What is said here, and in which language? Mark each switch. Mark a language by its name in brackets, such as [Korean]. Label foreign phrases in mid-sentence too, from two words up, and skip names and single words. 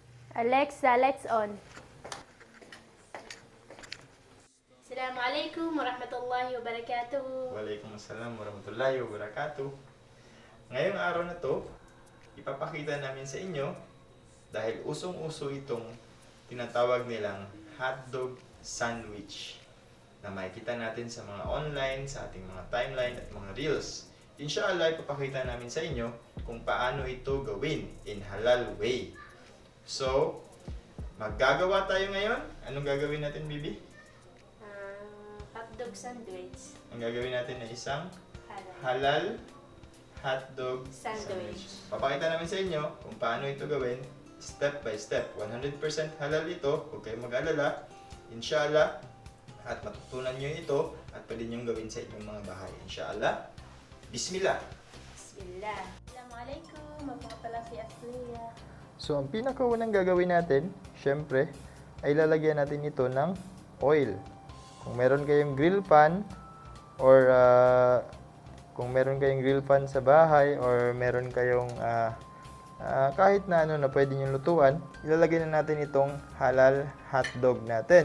[English] Alexa, lights on. [Arabic] السلام عليكم ورحمة الله وبركاته. وعليكم السلام ورحمة الله وبركاته. [Filipino] Ngayong araw na to, ipapakita namin sa inyo dahil usong-uso itong tinatawag nilang [English] hotdog sandwich [Filipino] na makikita natin sa mga online, sa ating mga timeline at mga reels. Inshallah, ipapakita namin sa inyo kung paano ito gawin [English] in halal way. [Filipino] So, maggagawa tayo ngayon. Anong gagawin natin, Bibi? [English] Hotdog sandwich. [Filipino] Ang gagawin natin ay isang Halal. [English] halal hotdog [Filipino] Sandwich. Papakita namin sa inyo kung paano ito gawin [English] step by step. [Filipino] 100% halal ito, huwag kayong mag-alala. Inshallah, at matutunan nyo ito at pwede nyo gawin sa inyong mga bahay. [Arabic] إن شاء الله. بسم الله. بسم الله. السلام عليكم. [Filipino] Ako nga pala si Aslia. So, ang pinakaunang gagawin natin, syempre, ay lalagyan natin ito ng oil. Kung meron kayong [English] grill pan [Filipino] or kung meron kayong [English] grill pan [Filipino] sa bahay or meron kayong kahit na ano na pwede nyo lutuan, ilalagay na natin itong halal hotdog natin.